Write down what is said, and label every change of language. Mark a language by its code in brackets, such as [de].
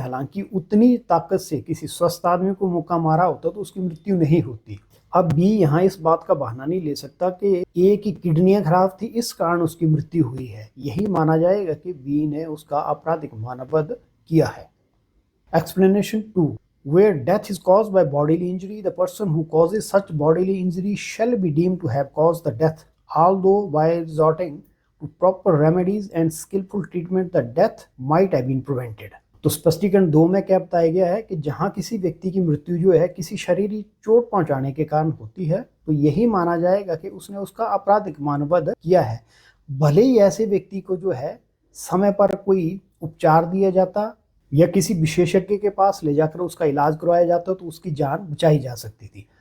[hi] हालांकि उतनी ताकत से किसी स्वस्थ आदमी को मुक्का मारा होता तो उसकी मृत्यु नहीं होती। अब बी यहाँ इस बात का बहाना नहीं ले सकता कि ए की किडनियां खराब थी इस कारण उसकी मृत्यु हुई है। यही माना जाएगा कि बी ने उसका आपराधिक मानववध किया है। [en] Explanation 2. Where death is caused by bodily injury, the person who causes such bodily injury shall be deemed to have caused the death, although by resorting to proper remedies and skillful treatment, the death might have been prevented. [hi] तो स्पष्टीकरण 2 में क्या बताया गया है कि जहां किसी व्यक्ति की मृत्यु जो है किसी शारीरिक चोट पहुंचाने के कारण होती है, तो यही माना जाएगा कि उसने उसका आपराधिक मानववध किया है। भले ही ऐसे व्यक्ति को जो है समय पर कोई उपचार दिया जाता या किसी विशेषज्ञ के पास ले जाकर उसका इलाज करवाया जाता तो उसकी जान बचाई जा सकती थी।